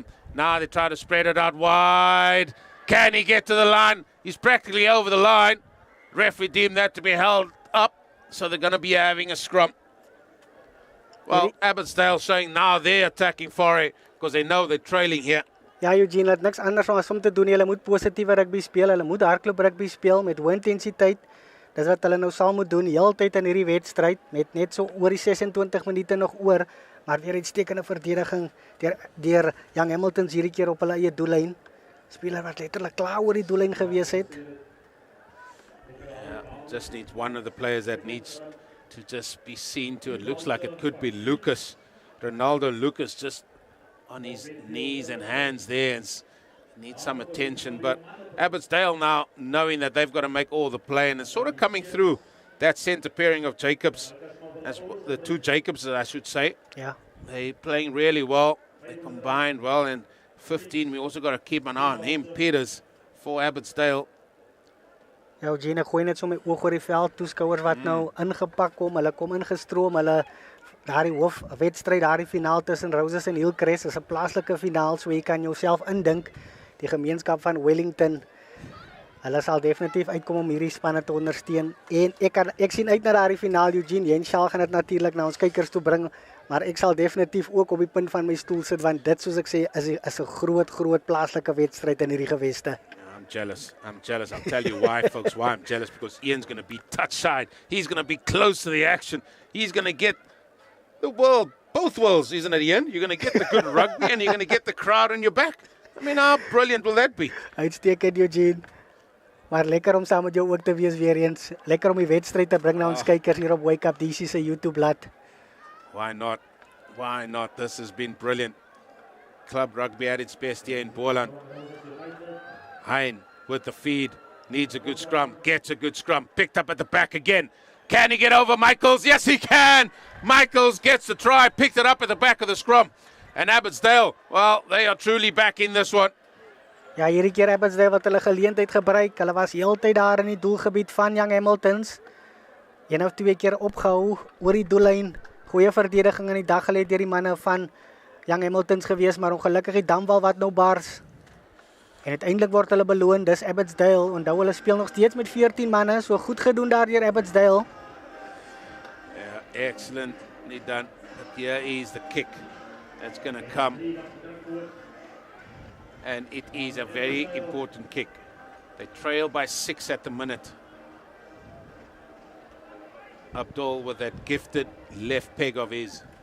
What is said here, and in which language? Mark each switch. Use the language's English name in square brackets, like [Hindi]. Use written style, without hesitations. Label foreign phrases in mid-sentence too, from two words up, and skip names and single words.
[English] Now they try to spread it out wide. Can he get to the line? He's practically over the line. Referee deemed that to be held up. So they're going to be having a scrum. Well, Abbotsdale showing now they're attacking foray because they know they're trailing here. [Afrikaans] Ja, Eugene, het niks anders as om te doen. Hulle moet positiewe rugby speel. Hulle moet hardloop rugby speel met hoë intensiteit. Dis wat hulle nou sal moet doen heeltyd in hierdie wedstryd met net so oor die 26 minute nog oor, maar weer uitstekende verdediging deur Young Hamiltons hierdie keer op hulle eie doellyn. Speler wat letterlik klaar oor die doellyn gewees het. [English] Yeah, just needs one of the players that needs to just be seen to. It looks like it could be Lucas. Ronaldo Lucas just on his knees and hands there and needs some attention, but Abbotsdale now knowing that they've got to make all the play, and it's sort of coming through that centre pairing of Jacobs, as the two Jacobs, I should say. Yeah. They're playing really well. They combined well, and 15, we also got to keep an eye on him, Peters, for Abbotsdale. [Afrikaans] Ja, Eugene, gooi net so my oog oor die veld, toeskouers wat nou ingepak kom, hulle kom ingestroom, hulle daardie hoofwedstryd, daardie finaal tussen Roses en Hillcrest is 'n plaaslike finaal, so jy kan jouself indink die gemeenskap van Wellington. Hulle sal definitief uitkom om hierdie spanne te ondersteun. En ek sien uit na daardie finaal, Eugene. Jenshaal gaan dit natuurlik na ons kykers toe bring, maar ek sal definitief ook op die punt van my stoel sit want dit, soos ek sê, is 'n groot plaaslike wedstryd in hierdie geweste. [English] I'm jealous. I'll tell you why, folks, why I'm jealous, because Ian's going to be touchside. He's going to be close to the action. He's going to get the world, both worlds, isn't it, Ian? You're going to get the good rugby and you're going to get the crowd on your back. I mean, how brilliant will that be? [Afrikaans] Uitstekend, Eugene. Maar lekker om saam met jou ook te wees weer eens. Lekker om die wedstryd te bring na ons kykers hier op Wake Up DC se YouTube blad. [English] Why not? Why not? This has been brilliant. Club rugby at its best here in BOLAND. Hein with the feed. Needs a good scrum. Gets a good scrum. Picked up at the back again. Can he get over Michaels? Yes, he can. Michaels gets the try. Picked it up at the back of the scrum. And Abbotsdale, well, they are truly back in this one. [Afrikaans] Ja, hierdie keer Abbotsdale wat hulle geleentheid gebruik. Hulle was heeltyd daar in die doelgebied van Young Hamiltons. 1 of 2 keer opgehou oor die doellyn. Goeie verdediging in die dag gelê deur die manne van Young Hamiltons gewees, maar ongelukkig die damwal wat nou bars. En uiteindelik word hulle beloon. Dis Abbotsdale. Onthou hulle speel nog steeds met 14 manne, so goed gedoen daar deur Abbotsdale. [English] Yeah, excellently done. But here is the kick that's going to come. And it is a very important kick. They trail by 6 at the minute. Abdul with that gifted left peg of his.